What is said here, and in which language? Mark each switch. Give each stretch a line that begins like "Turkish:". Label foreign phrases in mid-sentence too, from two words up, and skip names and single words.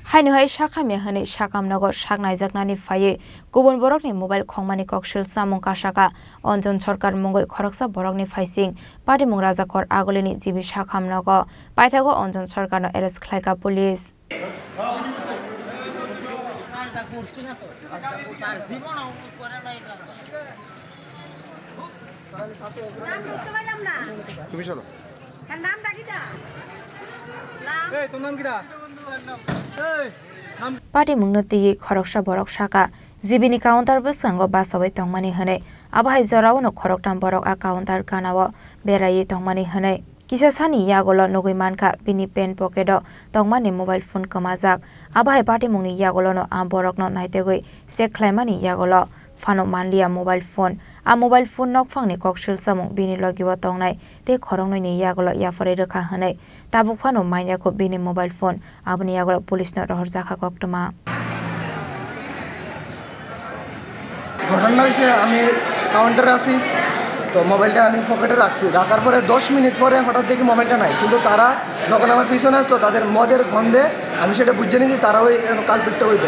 Kok Borok: हाइनुहाय शाखामे हनै शाकामनगर शाकनायजाकनानि फाये गुबुन बरकनि मोबाइल खंमानि कक्सिल सामुं काशाका अंजन सरकार मुंगै खरकसा बरकनि फाइसिं पाटिमुं राजाखर आगलिनि जिबि शाखामनगर पाइथागो अंजन सरकारनो एरेस्ट खालायका पुलिस
Bangla: তুমি চলো
Kok Borok: पार्टी मुंगनती खरकसा बरक शाखा जिबिनि काउंटार बसंगो बासावै तंगमानि हनै आबाहाय जरावनो खरकटाम बरक आ काउंटार कानाव बेरायै तंगमानि हनै किसा सानि यागोल नगै मानखा बिनि
English: pen pocket
Kok Borok: तंगमानि
English: mobile phone
Kok Borok: कमाजाक आबाहाय पार्टी मुंनि यागोलनो आ बरकनो नायतेगै चेक खालायमानि यागोल फानो मानलिया
English: mobile phone
Kok Borok: नकफांनि कक्सिल सामुं बिनि लगिव तंगनाय ते खरंनैनि यागोल याफरे रोखा हनै ताबुक फानो माइनाखौ बिनि
English: mobile phone
Kok Borok: आबनि यागोल पुलिसनो रहर जाखा कक्टमा
Bangla: ঘটনা হয়েছে আমি কাউন্টারে আছি তো মোবাইলটা আমি পকেটে রাখছি রাখার পরে 10 মিনিট পরে হঠাৎ দেখি মোবাইলটা নাই কিন্তু তারা যখন আমার পিছনে আসলো তাদের মদের গন্ধে আমি সেটা বুঝে নিয়েছি তারা ওই কালপিটটা হইবে